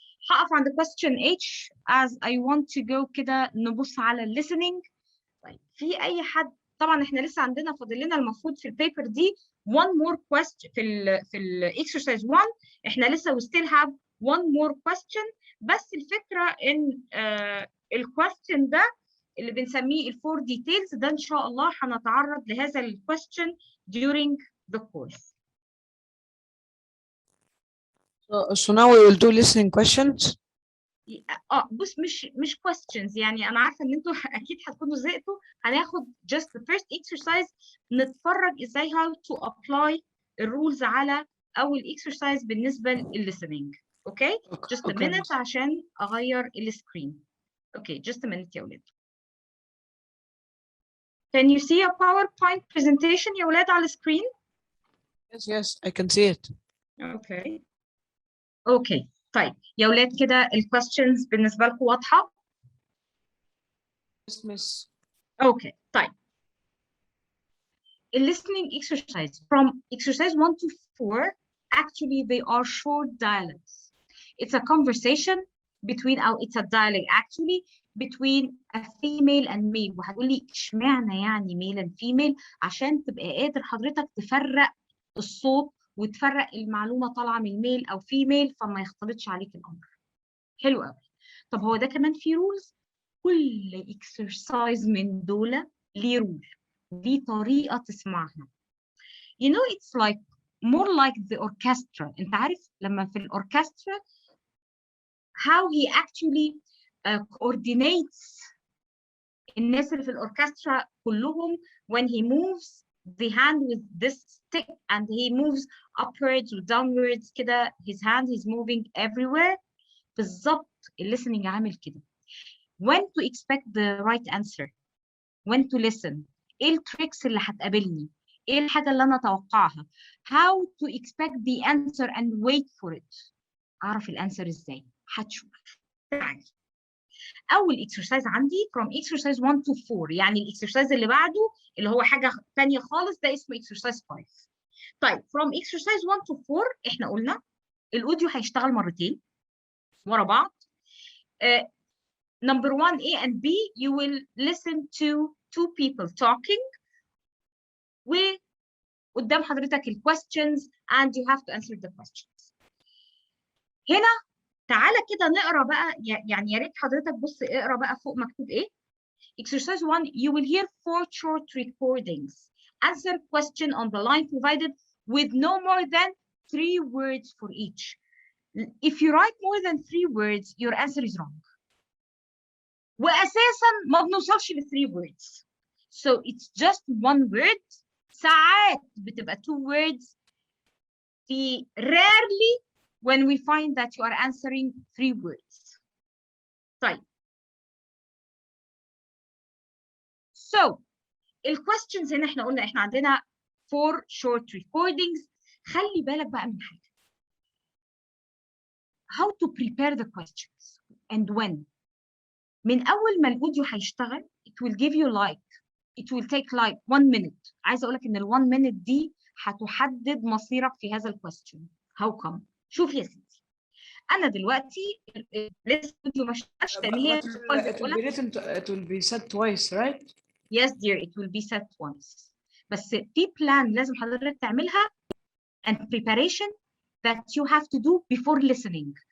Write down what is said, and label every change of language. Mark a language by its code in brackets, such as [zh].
[ar] هقف عند [en] question H as I want to go [ar] كده نبص على [en] listening. [ar] طيب في أي حد طبعا احنا لسه عندنا فاضل لنا المفروض في البيبر دي [en] one more question [ar] في ال exercise 1 احنا لسه [en] we still have one more question. [ar] بس الفكرة ان الquestion ده اللي بنسميه الفور details ده ان شاء الله هنتعرض لهذا الquestion [en] during the course. So now we will do listening questions. [ar] بص مش questions يعني انا عارفه ان انتوا اكيد هتكونوا زهقتوا. هناخد [en] just the first exercise [ar] نتفرج ازاي [en] how to apply [ar] الرولز على اول exercise بالنسبه للlistening. اوكي [en] just a minute [ar] عشان اغير السكرين. اوكي [en] just a minute [ar] يا ولاد. [en] Can you see a PowerPoint presentation [ar] يا ولاد على السكرين؟ [en] Yes, I can see it. [ar] اوكي طيب يا ولاد كده الكويستشنز بالنسبه لكم واضحه؟ [en] Yes, miss. [ar] اوكي طيب [en] listening exercise from exercise 1 to 4 actually they are short dialogues. It's a conversation between it's a dialogue actually between a female and male. [ar] وهتقول لي اشمعنى يعني [en] male and female؟ [ar] عشان تبقى قادر حضرتك تفرق الصوت وتفرق المعلومه طالعه من الميل او فيميل فما يختلطش عليك الامر. حلو قوي. طب هو ده كمان في رولز؟ كل اكسرسايز من دول ليه رول، ليه طريقه تسمعها. [en] You know it's like more like the orchestra. [ar] انت عارف لما في الاوركسترا [en] how he actually coordinates [ar] الناس اللي في الاوركسترا كلهم [en] when he moves the hand with this stick and he moves upwards or downwards كده his hand is moving everywhere. [ar] بالظبط listening عامل كده. [en] When to expect the right answer, when to listen, [ar] ايه التريكس اللي هتقابلني، ايه الحاجة اللي انا اتوقعها، [en] how to expect the answer and wait for it. [ar] اعرف الانسر ازاي؟ هتشوف. تعالي اول اكسرسايز عندي [en] from exercise 1 to 4 [ar] يعني الاكسرسايز اللي بعده اللي هو حاجه ثانيه خالص ده اسمه [en] exercise 5. [ar] طيب [en] from exercise 1 to 4 [ar] احنا قلنا الاوديو هيشتغل مرتين ورا بعض. [en] Number 1 A and B you will listen to two people talking [ar] وقدام حضرتك ال [en] questions and you have to answer the questions. [ar] هنا تعالى كده نقرا بقى يعني يا ريت حضرتك بص اقرا بقى فوق مكتوب ايه. [en] Exercise 1 you will hear 4 short recordings. Answer question on the line provided with no more than 3 words for each. If you write more than 3 words your answer is wrong. [ar] واساسا ما بنوصلش ل 3 words. [en] So it's just one word. [ar] ساعات بتبقى 2 words. [en] في rarely when we find that you are answering 3 words. [ar] طيب. So الquestions هنا احنا قلنا احنا عندنا [en] 4 short recordings. [ar] خلي بالك بقى من حاجة. [en] How to prepare the questions and when. [ar] من أول ما الأوديو هيشتغل [en] it will give you it will take 1 minute. [ar] عايزة أقول لك إن ال 1 minute دي هتحدد مصيرك في هذا الquestion. [en] How come؟ [ar] شوف يا سيدي. أنا دلوقتي لسه الأوديو ما اشتغلش لأن هي [en] it will be said twice, right? Yes dear, it will be said once. [ar] بس في [en] plan [ar] لازم حضرتك تعملها [en] and preparation that you have to do before listening.